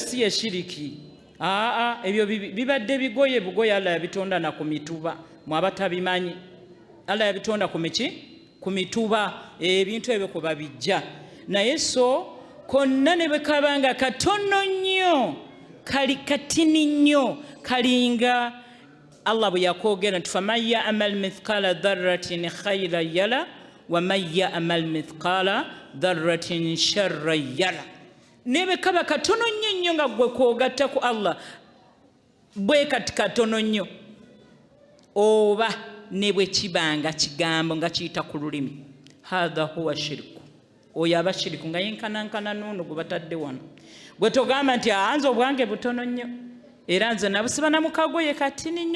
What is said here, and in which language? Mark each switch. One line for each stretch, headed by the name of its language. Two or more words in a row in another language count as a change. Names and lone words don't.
Ganda: si yeshiriki ebyo bibadde bugoye Allah yabitonda na ku mituba mwabatabimanyi Allah yabitonda ku mituba ebintu ebyo ko babijja naye so konna ne bekabanga katono nnyo kali katini nnyo kalinga Allah bwe yakoogera nti
Arabic: فمن يعمل مثقال ذرة خيرا يره ومن يعمل مثقال ذرة شرا يره
Ganda: ne bekaba katono nnyo nga gwe koogatta ku Allah bwe kati katono nnyo oba ne bwe kibanga kigambo nga kiyita ku lulimi
Arabic: هذا هو شرك
Ganda: oyo aba shiriku nga yenkanankana n'ono gwe batadde wano gwe togamba nti anze obwange butono nnyo era nze nabusiba na mukagoye katini nnyo